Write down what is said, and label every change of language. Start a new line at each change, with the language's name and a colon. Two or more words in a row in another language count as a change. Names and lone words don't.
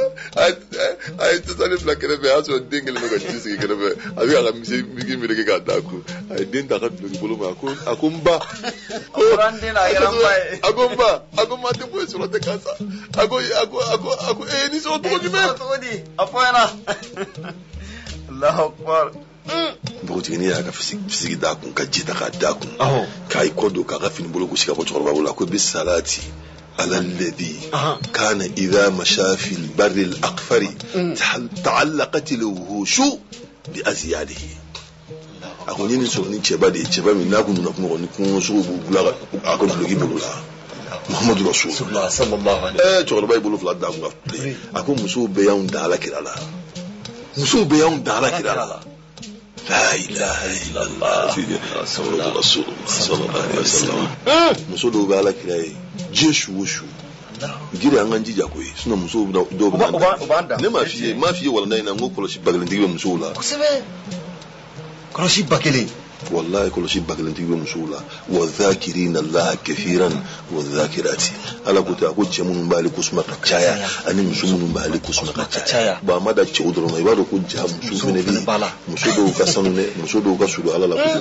Bambara: a ye tasani bila kɛrɛfɛ a y'a sɔrɔ den kelen bɛ ka ji sigi kɛrɛfɛ a bɛ a ka migi meleke k'a da kun a ye den ta ka duloki bolo ma a ko n ba a ko n ba a ko maa tɛ foyi sɔrɔ tɛ k'a sa a ko ni sɔrɔ cogo jumɛn a fɔ ɲɛna
Arabic: الله أكبر
Bambara: npogotiginin y'a ka fisigi d'a kun ka ji ta k'a d'a kun k'a kɔ don k'a ka fini bolo gosi ka bɔ cɛkɔrɔba bolo a ko
Arabic: بالصلاة على الذي كان إذا مشى في البر الأقفر تعلقت الوحوش بأذياله
Bambara: a ko ɲini sɔrɔ ni cɛba de ye cɛba min n'a kun donna kungo ni kungosogo b'u bula a ko duloki bolo la
Arabic: محمد رسول الله
Bambara: cɛkɔrɔba y'i bolo fila d'a kun ka file a ko musow bɛɛ y'anw da alakira la musow bɛɛ y'anw da alakira la
Arabic: لا إله إلا الله رسول الله صلى الله عليه وسلم
Bambara: muso dɔw bɛ alakira ye diɲɛ su o su giri an k'an jija koyi sinon musow dɔw bɛ na ne m'a f'i ye walanda in na n ko kɔlɔsi ba kelentigi bɛ musow la kosɛbɛ kɔlɔsi ba kelen wallahi kɔlɔsi ba kelentigi bɛ musow la
Arabic: والذاكرين الله كثيرا والذاكرات
Bambara: ala ko ten a ko cɛ minnu b'ale kosuma ka caya ani muso minnu b'ale kosuma ka caya bon a ma da cɛw dɔrɔn ma i b'a dɔn ko ja muso fana bɛ yen muso dɔw ka sanu dɛ muso dɔw ka surun ala la kojugu